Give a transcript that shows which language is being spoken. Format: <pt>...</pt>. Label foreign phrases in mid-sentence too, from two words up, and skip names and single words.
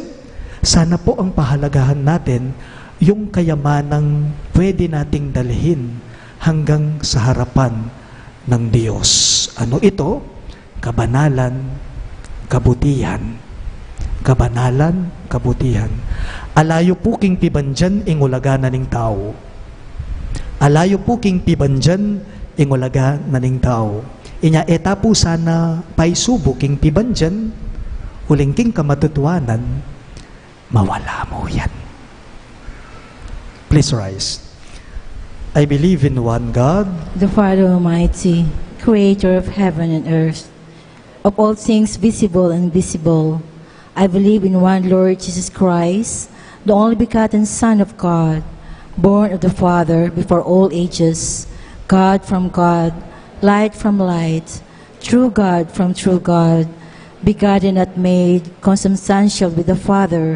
<tl>Sana po ang pahalagahan natin yung kayamanang pwede nating dalhin hanggang sa harapan ng Diyos. Ano ito? Kabanalan, kabutihan. Kabanalan, kabutihan.</tl> <pam>Alayo po king pibanjan ingulaga na ning tao. Alayo po king pibanjan ingulaga na ning tao. Inya eta po sana paisubo king pibanjan, huling king kamatutuanan, mawala mo yan.</pam> <en>Please rise. I believe in one God, the Father Almighty, creator of heaven and earth, of all things visible and invisible. I believe in one Lord Jesus Christ, the only begotten Son of God, born of the Father before all ages, God from God, light from light, true God from true God, begotten not made, consubstantial with the Father.</en>